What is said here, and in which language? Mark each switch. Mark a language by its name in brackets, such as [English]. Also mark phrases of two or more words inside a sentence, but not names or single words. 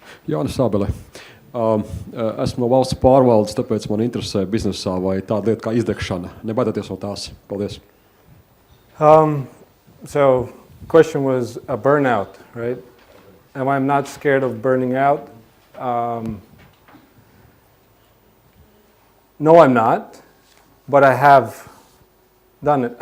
[Latvian] Jānis Rozenblats. Esmu no valsts pārvaldes, tāpēc man interesē biznesā vai tāda lieta kā izdegšana. Nebaidieties no tās. Paldies. [English] So, question was a burnout, right? Am I not scared of burning out? No, I'm not, but I have done it.